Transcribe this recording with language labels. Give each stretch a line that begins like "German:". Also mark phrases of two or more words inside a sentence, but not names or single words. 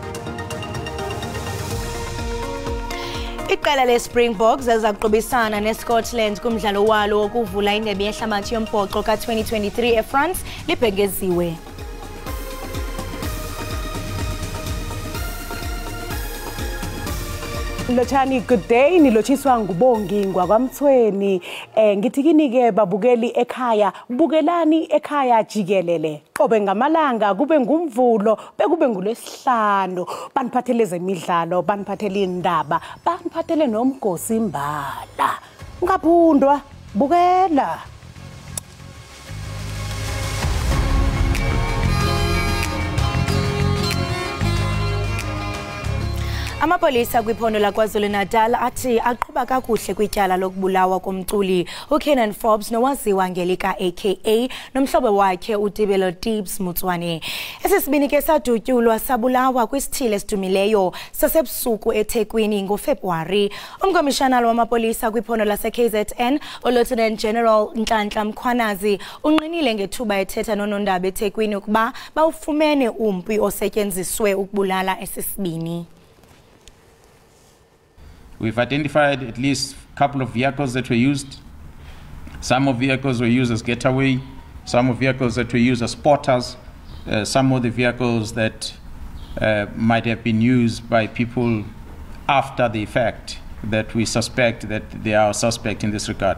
Xhosa: Iqela leSpringboks ezakuqhubisana neScotland kumdlalo walo wokuvula indebe yehlabathi yombhoxo ka-2023 eFrance libhengeziwe. Lochani,
English: good day.
Zulu: Nilochiswa ngubongi ngwakwamthweni. Ngithi kini ke babukeli ekhaya, bukelani ekhaya jikelele. Qobe ngamalanga kube ngumvulo, bekube ngulesihlanu. Baniphathele zemidlalo, baniphathele indaba, baniphathele nomgosi imbala. Ngaphundwa, bukela.
Xhosa: Amapolisa kwiphondo la KwaZulu-Natal athi aqhuba kakuhle kwityala lokubulawa komculi uKenan Forbes nowaziwa ngelika Ekhaya nomhlobo wakhe uDibelo Tibbs Mutswane. Esesibini ke sadutyulwa sabulawa kwisithile esidumileyo sasebusuku eThekwini ngoFebruwari. Umkomishanala wamapolisa kwiphondo lase-KZN uLieutenant General Nhlanhla Mkhwanazi unqinile ngethuba ethetha nonondaba eThekwini ukuba bawufumene umpi osetyenziswe ukubulala esesibini.
English: We've identified at least a couple of vehicles that were used. Some of the vehicles were used as getaway, some of the vehicles that were used as spotters, some of the vehicles that might have been used by people after the fact that we suspect that they are suspect in this regard.